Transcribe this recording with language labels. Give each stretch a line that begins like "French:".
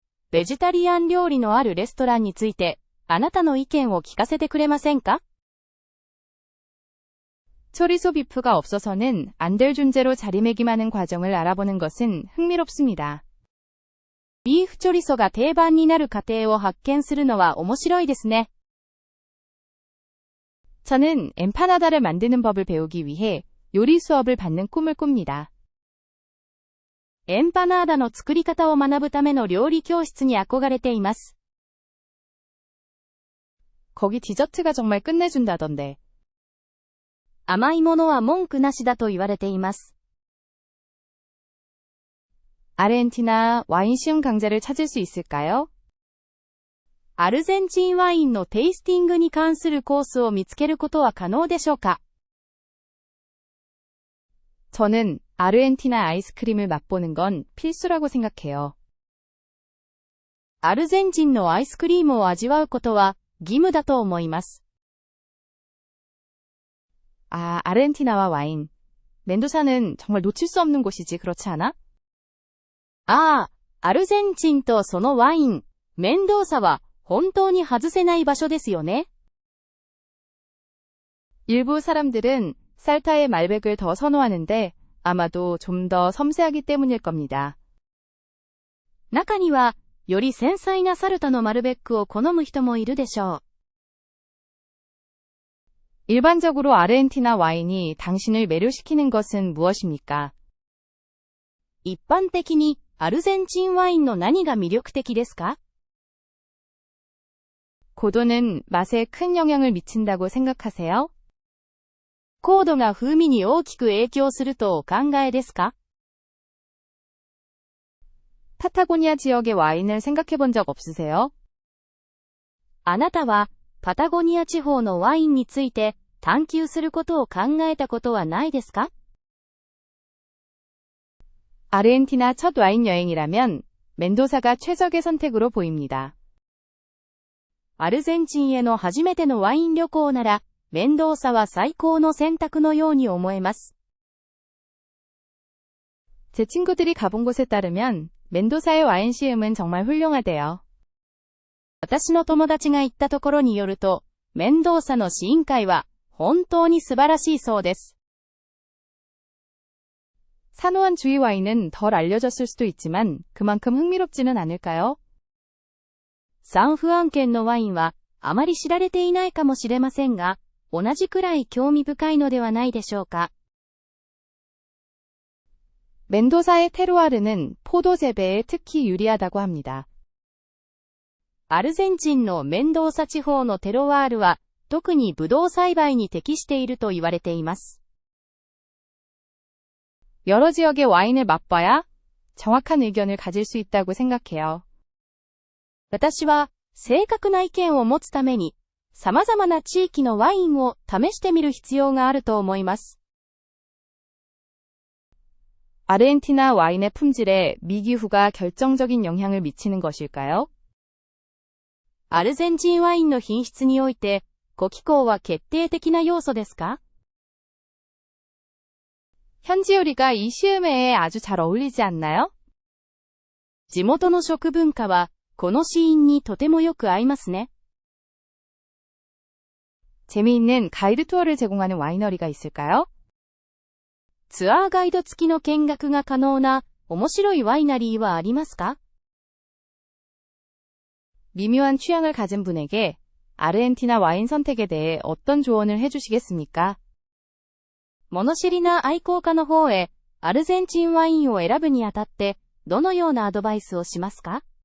Japanese: ベジタリアン料理のあるレストランについて、あなたの意見を聞かせてくれませんか？
Korean: 초리소 비프가 없어서는 안 될 존재로 자리매김하는 과정을 알아보는 것은 흥미롭습니다.
Japanese: ビーフチョリソが定番になる過程を発見するのは面白いですね。
Korean: 저는 엠파나다를 만드는 법을 배우기 위해 요리 수업을 받는 꿈을 꿉니다.
Japanese: エンパナーダの作り方を学ぶための料理教室に憧れています。
Korean: 거기 디저트가 정말 끝내준다던데.
Japanese: 甘いものは文句なしだと言われています。
Korean: 아르헨티나 와인 시음 강좌를 찾을 수 있을까요?
Japanese: アルゼンチンワインのテイスティングに関するコースを見つけることは可能でしょうか？
Korean: 저는 아르헨티나 아이스크림을 맛보는 건 필수라고 생각해요.
Japanese: アルゼンチンのアイスクリームを味わうことは義務だと思います。
Korean: 아, 아르헨티나와 와인. 멘도사는 정말 놓칠 수 없는 곳이지, 그렇지 않아?
Japanese: ああ、アルゼンチンとそのワイン、メンドーサは本当に外せない場所ですよね。
Korean: 일부 사람들은 살타의 말백을 더 선호하는데 아마도 좀 더 섬세하기 때문일 겁니다.
Japanese: 中には、より繊細なサルタのマルベックを好む人もいるでしょう。
Korean: 일반적으로 아르헨티나 와인이 당신을 매료시키는 것은 무엇입니까?
Japanese: 一般的に、アルゼンチンワインの何が魅力的ですか？
Korean: 고도는 맛에 큰 영향을 미친다고 생각하세요?
Japanese: 高度が風味に大きく影響するとお考えですか？
Korean: 파타고니아 지역의 와인을 생각해 본 적 없으세요?
Japanese: あなたは、パタゴニア地方のワインについて探求することを考えたことはないですか？
Korean: 아르헨티나 첫 와인 여행이라면 멘도사가 최적의 선택으로 보입니다.
Japanese: アルゼンチンへの初めてのワイン旅行なら、メンドーサは最高の選択のように思えます。
Korean: 제 친구들이 가본 곳에 따르면 멘도사의 와인 시음은 정말 훌륭하대요.
Japanese: 私の友達が行ったところによると、メンドーサの試飲会は本当に素晴らしいそうです。
Korean: 산호안 주위 와인은 덜 알려졌을 수도 있지만 그만큼 흥미롭지는 않을까요?
Japanese: サンフアン県のワインはあまり知られていないかもしれませんが、同じくらい興味深いのではないでしょうか。
Korean: 멘도사의 테루아르는 포도 재배에 특히 유리하다고 합니다.
Japanese: アルゼンチンのメンドーサ地方のテロワールは、特にブドウ栽培に適していると言われています。
Korean: 여러 지역의 와인을 맛봐야 정확한 의견을 가질 수 있다고 생각해요.
Japanese: 私は、正確な意見を持つために、様々な地域のワインを試してみる必要があると思います。
Korean: 아르헨티나 와인의 품질에 미기후가 결정적인 영향을 미치는 것일까요?
Japanese: アルゼンチンワインの品質において、ご気候は決定的な要素ですか？
Korean: 현지 요리가 이 시음회에 아주 잘 어울리지 않나요?
Japanese: 地元の食文化は、この試飲にとてもよく合いますね。
Korean: 재미있는 가이드 투어를 제공하는 와이너리가 있을까요?
Japanese: ツアーガイド付きの見学が可能な面白いワイナリーはありますか？
Korean: 미묘한 취향을 가진 분에게 아르헨티나 와인 선택에 대해 어떤 조언을 해주시겠습니까?
Japanese: 物知りな愛好家の方へ、アルゼンチンワインを選ぶにあたって、どのようなアドバイスをしますか？